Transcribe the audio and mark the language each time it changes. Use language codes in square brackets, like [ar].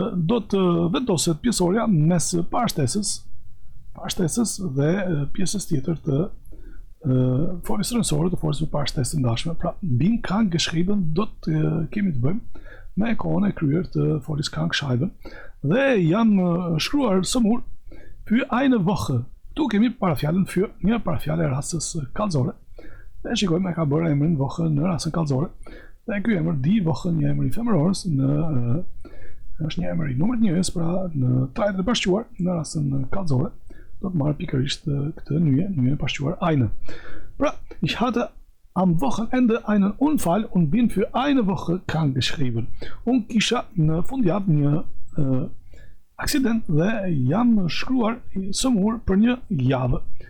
[sq] Do të vendoset pjesoria mes parashtesës dhe pjesës tjetër të foljes rëndësore të foljes me parashtesë të ndashme. Pra, [de] bin krank geschrieben [sq] do të kemi të bëjmë me kohën e kryer të foljes krank schreiben. Dhe jam shkruar sëmur [de] für eine Woche. [sq] Tu kemi parafjalën für, një parafjalë e rastës kallëzore. Dhe shikojmë e ka bërë emrin Woche në rastën kallëzore. Dhe ky emër die Woche, një emër i femërorës, është një emër i numrit njëjës, pra në trajtën e bashquar në rastën kallëzore do të marrë pikërisht këtë nyje bashquar eine. [de] Pra, ich hatte am Wochenende einen Unfall und bin für eine Woche krank geschrieben. [sq] Unë kisha në fundjavë një aksident dhe jam shkruar sëmur për një javë.